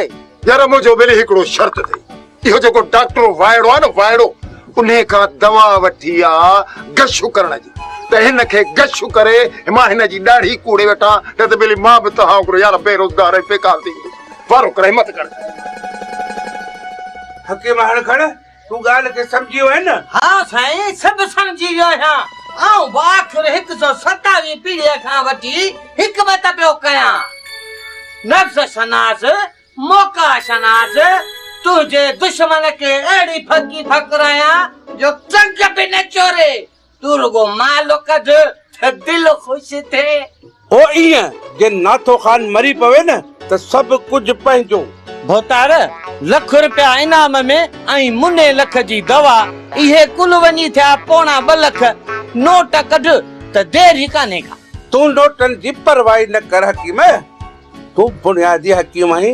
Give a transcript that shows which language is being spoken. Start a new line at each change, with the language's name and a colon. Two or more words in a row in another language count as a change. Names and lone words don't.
Sindhi: यार मुंहिंजो बिल हिकिड़ो शर्त अथई, इहो जेको डॉक्टर वाइड़ो आहे न, वाइड़ो उन खां दवा वठी आहे गशु करण जी, त हिन खे गशु करे मां हिन जी ॾाढी कूड़े वठां, न त बिली मां बि तव्हां हिकिड़ो यार बेरोज़गार ऐं बेकार थी वारो करे हिमत कर। हकीम हण खण, तूं ॻाल्हि खे सम्झी वियो आहे न? हाँ साईं, सभु सम्झी वियो आहियां। आऊं आख़िर 127 पीढ़ीअ खां वठी हिकमत पियो कयां। नफ्स शनास, मौका शनास, तुझे दुश्मन के अड़ी फकी फकराया जो टंक भी न चोरे। तू रुगो मालो कढ त दिल खुश थे। ओ इएं जे नाथो खान मरी पवे न त सभु कुझु पंहिंजो। भोतार लख रुपया इनाम में ऐं मुने लख जी दवा, इहे कुल वञी थिया 2.25 लख। नोट कढ त देर ई कान्हे का। तूं नोटनि जी परवाही न कर हकीम, तूं बुनियादी हकीम आहीं।